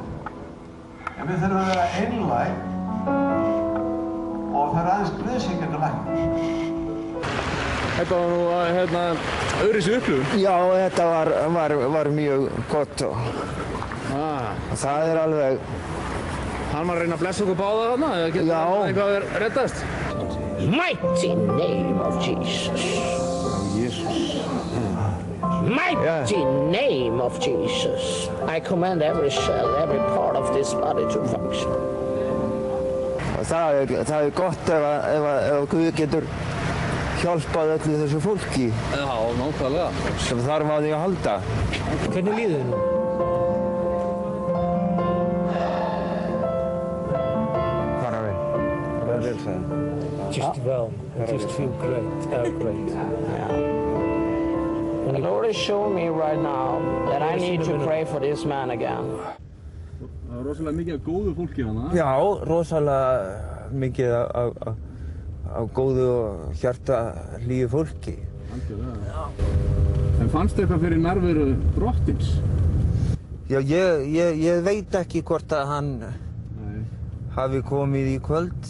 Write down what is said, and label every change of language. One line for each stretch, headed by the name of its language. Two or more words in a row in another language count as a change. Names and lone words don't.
Icelandic: En við þurfum að vera einlæg og það er aðeins Guð sem getur læknað. Þetta var nú öðruvísi upplifun. Já, þetta var mjög gott og það er alveg... Hann var að reyna að blessa okkur báða þarna, eða getur eitthvað að reddast?
English: Mighty name of Jesus. Mighty name of Jesus. I command every cell, every part of this body to function.
Icelandic: Það er gott ef Guð getur hjálpað öllu þessu fólki. Já, nákvæmlega. Sem þarf á því að halda. Hvernig líður þið nú? Bara vel. Bara vel, sagði.
English: Just well. Just feel great. Great. Yeah. The Lord is showing me right now that I need to pray for this man again.
Icelandic: Það var rosalega mikið af góðu fólki hana. Já, rosalega mikið af góðu og hjartalíu fólki. Algjörlega. En fannst eitthvað fyrir nærveru drottins? Já, ég veit ekki hvort að hann hafi komið í kvöld.